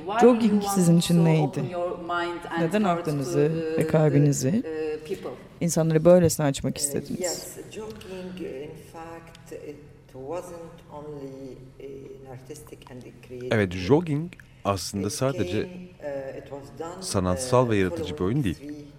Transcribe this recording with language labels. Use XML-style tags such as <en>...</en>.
<en>Why jogging you</en> <tr>sizin için neydi? Neden aklınızı ve kalbinizi insanları böylesine açmak istediniz?</tr> <en>Yes, jogging in fact it wasn't only an artistic and creative.</en> <tr>Evet, jogging aslında sadece sanatsal ve yaratıcı bir oyun değil.</tr>